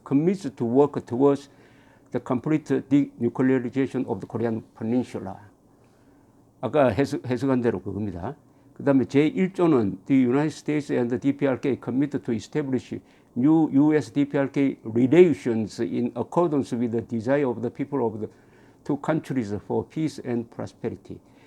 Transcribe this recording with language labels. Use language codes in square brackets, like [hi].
[en] commits to work towards the complete denuclearization of the Korean Peninsula. [ko] 아까 해석한 대로 그겁니다. 그 다음에 제1조는 [en] The United States and the DPRK commit to establish new U.S.-DPRK relations in accordance with the desire of the people of the two countries for peace and prosperity.